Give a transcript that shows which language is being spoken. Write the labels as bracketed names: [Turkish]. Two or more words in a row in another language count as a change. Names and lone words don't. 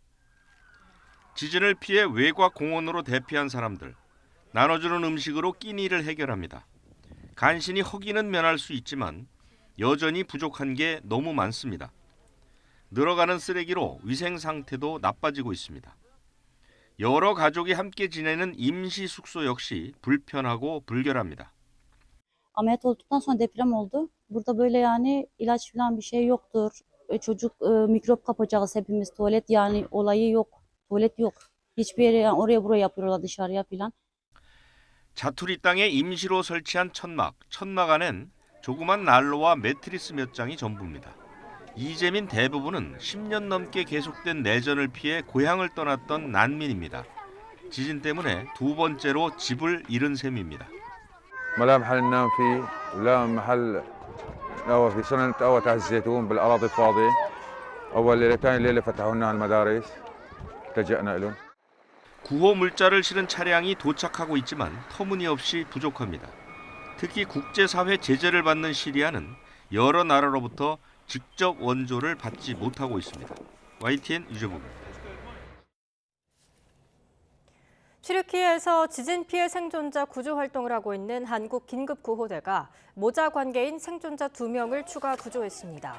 [Korean] 지진을 피해 외곽 공원으로 대피한 사람들, 나눠주는 음식으로 끼니를 해결합니다. 간신히 허기는 면할 수 있지만 여전히 부족한 게 너무 많습니다. 늘어가는 쓰레기로 위생 상태도 나빠지고 있습니다. 여러 가족이 함께 지내는 임시 숙소 역시 불편하고 불결합니다. [Turkish] Ameliyat olduktan sonra deprem oldu. Burada böyle yani ilaç falan bir şey yoktur. Çocuk mikrop kapacağız hepimiz. Tuvalet yani olayı yok. Tuvalet yok. Hiçbir yere yani oraya buraya yapıyorlar dışarıya falan. [Korean] 자투리 땅에 임시로 설치한 천막 안엔 조그만 난로와 매트리스 몇 장이 전부입니다. 이재민 대부분은 10년 넘게 계속된 내전을 피해 고향을 떠났던 난민입니다. 지진 때문에 두 번째로 집을 잃은 셈입니다. [Arabic] لا محل ننام فيه ولا محل نوى في سنة أول تحت الزيتون بالأراضي الفاضية أول ليلة ثاني ليلة فتحوا لنا المدارس التجأنا لهم. [Korean] 구호 물자를 실은 차량이 도착하고 있지만 터무니없이 부족합니다. 특히 국제사회 제재를 받는 시리아는 여러 나라로부터 직접 원조를 받지 못하고 있습니다. YTN 유재복입니다. 튀르키예에서 지진 피해 생존자 구조 활동을 하고 있는 한국 긴급구호대가 모자 관계인 생존자 2명을 추가 구조했습니다.